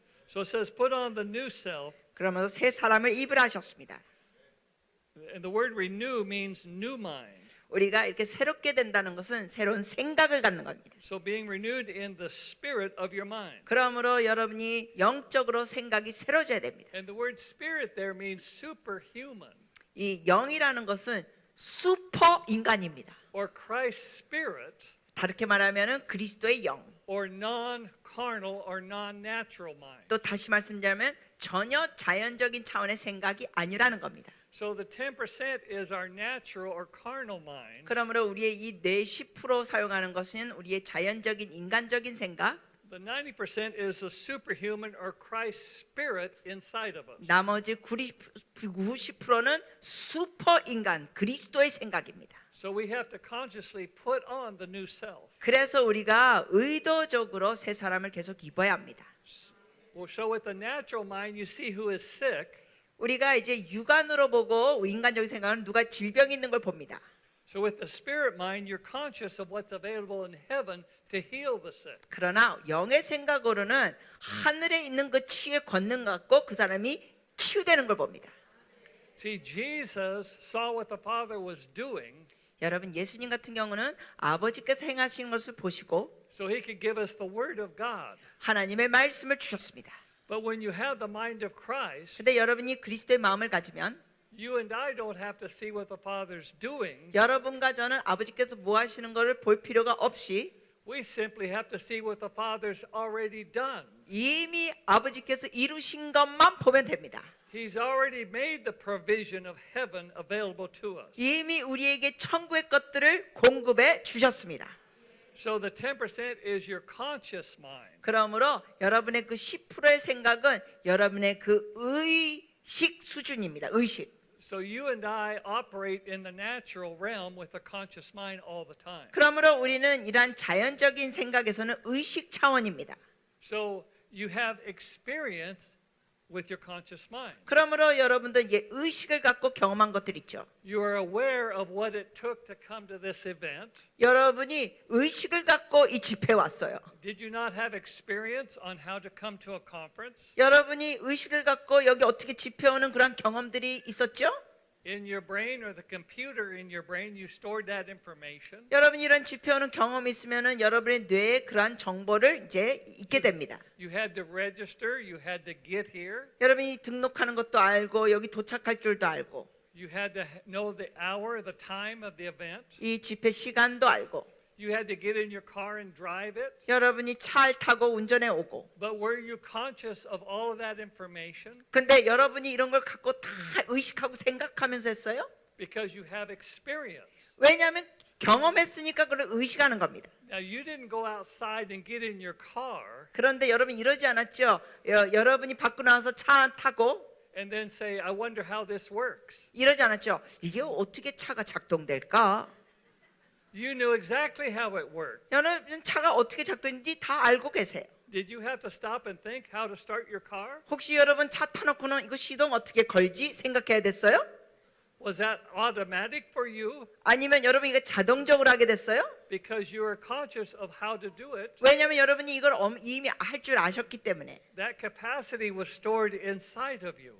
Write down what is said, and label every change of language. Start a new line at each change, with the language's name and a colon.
English: So it says, put on the new self.
Korean: 그러면서 새 사람을 입으라 하셨습니다.
English: And the word renew means new mind.
Korean: 우리가 이렇게 새롭게 된다는 것은 새로운 생각을 갖는 겁니다.
English: So being renewed in the spirit of your mind.
Korean: 그러므로 여러분이 영적으로 생각이 새로워져야 됩니다.
English: And the word spirit there means superhuman
Korean: 이 영이라는 것은 슈퍼 인간입니다.
English: or Christ's spirit
Korean: 다르게 말하면은 그리스도의 영.
English: or non-carnal or non-natural mind.
Korean: 또 다시 말씀드리면 전혀 자연적인 차원의 생각이 아니라는 겁니다.
English: So the 10% is our natural or carnal mind.
Korean: 그러므로 우리의 이 10% 사용하는 것은 우리의 자연적인 인간적인 생각,
English: The 90% is the superhuman or Christ's spirit inside of us.
Korean: 나머지 90%는 슈퍼 인간 그리스도의 생각입니다.
English: So we have to consciously put on the new self.
Korean: 그래서 우리가 의도적으로 새 사람을 계속 입어야 합니다.
English: Well, so with the natural mind, you see who is sick.
Korean: 우리가 이제 육안으로 보고 인간적인 생각은 누가 질병이 있는 걸 봅니다.
English: So with the spirit mind, you're conscious of what's available in heaven to heal the sick.
Korean: 그러나 영의 생각으로는 하늘에 있는 그 치유의 권능 갖고 그 사람이 치유되는 걸 봅니다.
English: See, Jesus saw what the Father was doing,
Korean: 여러분 예수님 같은 경우는 아버지께서 행하시는 것을 보시고
English: so he could give us the word of God.
Korean: 하나님의 말씀을 주셨습니다.
English: But when you have the mind of Christ,
Korean: 근데 여러분이 그리스도의 마음을 가지면
English: you and I don't have to see what the Father's doing.
Korean: 여러분과 저는 아버지께서 뭐 하시는 것을 볼 필요가 없이
English: We simply have to see what the Father's already done.
Korean: 이미 아버지께서 이루신 것만 보면 됩니다.
English: He's already made the provision of heaven available to us.
Korean: 이미 우리에게 천국의 것들을 공급해 주셨습니다.
English: So the 10% is your conscious mind.
Korean: 그러므로 여러분의 그 10%의 생각은 여러분의 그 의식 수준입니다. 의식.
English: So you and I operate in the natural realm with a conscious mind all the time.
Korean: 그러므로 우리는 이러한 자연적인 생각에서는 의식 차원입니다.
English: So you have experience with your conscious mind.
Korean: 그러므로 여러분도 이제 의식을 갖고 경험한 것들 있죠.
English: You are aware of what it took to come to this event.
Korean: 여러분이 의식을 갖고 이 집회에 왔어요.
English: Did you not have experience on how to come to a conference?
Korean: 여러분이 의식을 갖고 여기 어떻게 집회 오는 그런 경험들이 있었죠?
English: In your brain or the computer in your brain, you stored that information.
Korean: 여러분이 이런 집회 오는 경험이 있으면은 여러분의 뇌에 그러한 정보를 이제 있게 됩니다.
English: You had to register, you had to get here,
Korean: 여러분이 등록하는 것도 알고 여기 도착할 줄도 알고
English: you had to know the hour, the time of the event.
Korean: 이 집회 시간도 알고
English: You had to get in your car and drive it.
Korean: 여러분이 차를 타고 운전해 오고
English: But were you conscious of all of that information?
Korean: 근데 여러분이 이런 걸 갖고 다 의식하고 생각하면서 했어요?
English: because you have experience.
Korean: 왜냐하면 경험했으니까 그걸 의식하는 겁니다.
English: Now, you didn't go outside and get in your car
Korean: 그런데 여러분 이러지 않았죠? 여러분이 밖으로 나와서 차 타고
English: and then say, I wonder how this works.
Korean: 이러지 않았죠? 이게 어떻게 차가 작동될까?
English: You knew exactly how it worked.
Korean: 여러분 차가 어떻게 작동인지 다 알고 계세요.
English: Did you have to stop and think how to start your car?
Korean: 혹시 여러분 차 타놓고는 이거 시동 어떻게 걸지 생각해야 됐어요?
English: Was that automatic for you
Korean: 아니면 여러분 이거 자동적으로 하게 됐어요?
English: because you were conscious of how to do it?
Korean: 왜냐하면 여러분이 이걸 이미 할 줄 아셨기 때문에
English: That capacity was stored inside of you.